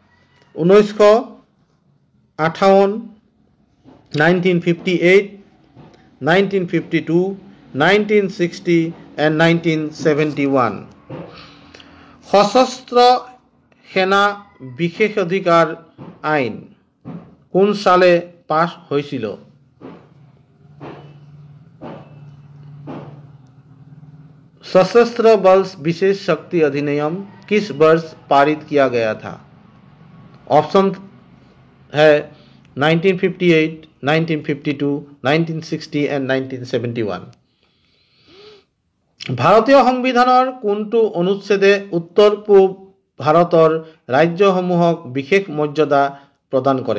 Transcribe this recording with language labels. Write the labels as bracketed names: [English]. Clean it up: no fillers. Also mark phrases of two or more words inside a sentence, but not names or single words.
[English] 1958, 1958, 1952, 1960 and 1971. [Bangla] সশস্ত্ৰ সেনা বিশেষাধিকাৰ আইন কোন সালে পাস হয়েছিল? [Hindi] सशस्त्र बल विशेष शक्ति अधिनियम किस वर्ष पारित किया गया था? ऑप्शन है 1958, 1952, 1960 and 1971. [Assamese] ভাৰতীয় সংবিধানৰ কোনটো অনুচ্ছেদে উত্তৰ পূব ভাৰতৰ ৰাজ্যসমূহক বিশেষ মৰ্যাদা প্ৰদান কৰে?